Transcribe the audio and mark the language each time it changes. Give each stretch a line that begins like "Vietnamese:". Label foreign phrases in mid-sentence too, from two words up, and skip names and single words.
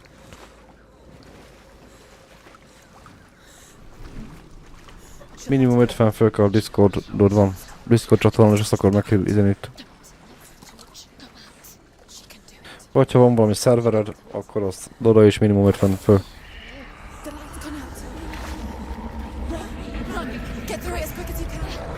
Hungarian: Minimum 50 fő kell Discordod van. Discord csatornán, és azt akar meghirdetni itt. Vagy ha van valami szervered, akkor azt oda is minimum 50 fő.
English: The light's gone out. Run! Get through it as quick as you can.